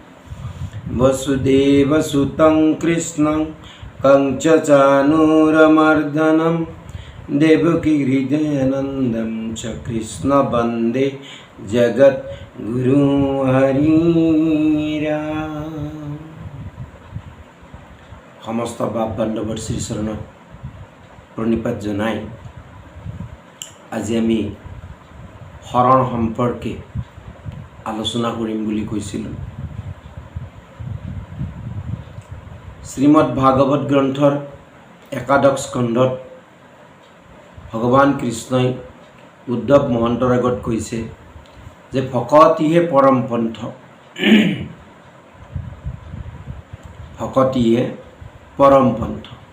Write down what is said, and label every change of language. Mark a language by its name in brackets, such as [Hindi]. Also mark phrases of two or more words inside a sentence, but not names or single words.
[Sanskrit] वसुदेवसुतं कृष्णं कंसचाणूरमर्दनं देवकी हृदयानन्दं च कृष्ण वन्दे जगद्गुरुं हरिराम। [Assamese] সমস্ত বাপ বান্ধৱৰ শ্ৰীচৰণত প্ৰণিপাত জনাই আজি আমি শৰণ সম্পৰ্কে আলোচনা কৰিম বুলি কৈছিলোঁ। শ্ৰীমদ ভাগৱত গ্ৰন্থৰ একাদশ স্কন্ধত ভগৱান কৃষ্ণই উদ্ধৱ মহন্তৰ আগত কৈছে যে ভকতিহে পৰম পন্থ, ভকতিহে পৰম পন্থ।